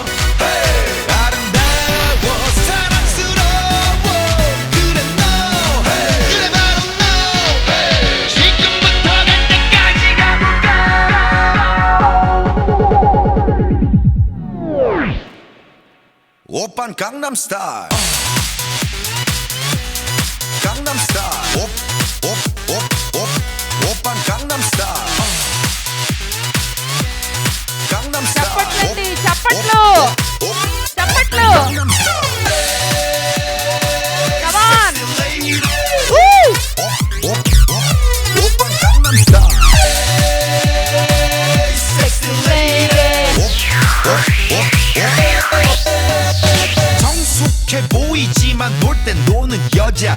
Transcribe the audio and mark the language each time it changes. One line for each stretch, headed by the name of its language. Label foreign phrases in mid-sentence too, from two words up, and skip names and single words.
Korean: 아름다워 사랑스러워 그래 너 그래 바로 너 지금부터 갈 때까지 가볼까 오빤 강남스타일 강남스타일 오빤 강남스타일 강남스타일
Telugu: చప్పట్లండి చప్పట్లు చప్పట్లు
English: Come on.
Korean: 오빤 강남스타일
English: Sexy lady
Korean: 성숙해 보이지만 놀 땐 노는 여자